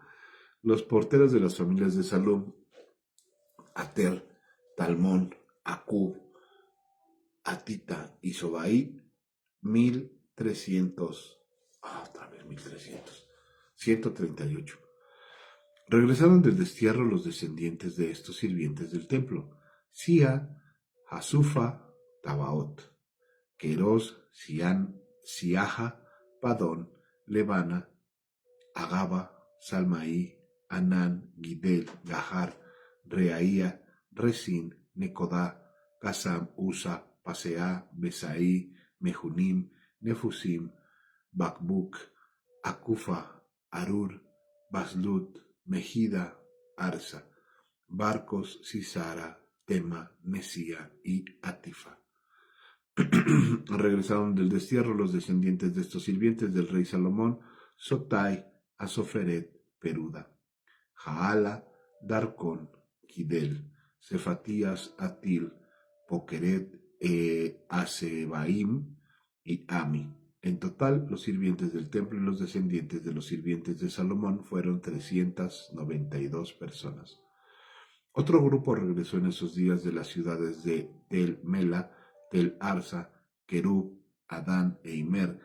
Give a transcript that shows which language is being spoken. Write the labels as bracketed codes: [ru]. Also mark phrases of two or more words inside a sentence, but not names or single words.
[es] Los porteros de las familias de Salum, Ater, Talmón, Acub, Atita y Sobaí, 1300. Otra vez 1300. 138. Regresaron del destierro los descendientes de estos sirvientes del templo: Sia, Hasufa, Tabaot, Queros, Siaja, Padón, Levana, Agaba, Salmaí, Anán, Gidel, Gahar, Reaía, Resín, Necodá, Gasam, Usa, Pasea, Besaí, Mejunim, Nefusim, Bakbuk, Akufa, Arur, Baslut, Mejida, Arsa, Barcos, Sisara, Tema, Nesía y Atifa. Regresaron del destierro los descendientes de estos sirvientes del rey Salomón: Sotai, Asoferet, Peruda, Jaala, Darcón, Gidel, Cefatías, Atil, Pokeret, Asebaim y Ami. En total, los sirvientes del templo y los descendientes de los sirvientes de Salomón fueron 392 personas. Otro grupo regresó en esos días de las ciudades de Tel Mela, Tel Arsa, Kerub, Adán e Imer.